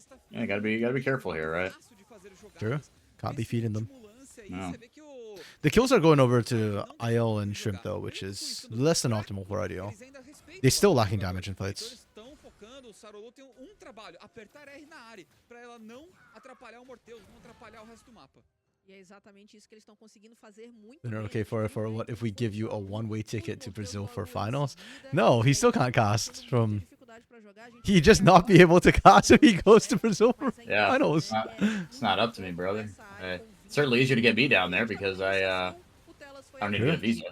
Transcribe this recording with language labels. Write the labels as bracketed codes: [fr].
[en] Yeah, you gotta be careful here, right? True. Can't be feeding them. No. The kills are going over to IL and Shrimp, though, which is less than optimal for IDL. They're still lacking damage in fights. [pt] Estão focando, o Sarolu tem trabalho, apertar R na área, pra ela não atrapalhar o Morteus, não atrapalhar o resto do mapa. E é exatamente isso que eles estão conseguindo fazer muito [en] Lunar, [pt] bem. [en] okay, for what if we give you a one-way ticket to Brazil for finals? No, he still can't cast from... He'd just not be able to cast if he goes to Brazil for Yeah. finals. It's not up to me, brother. It's certainly easier to get me down there because I don't need to get a visa.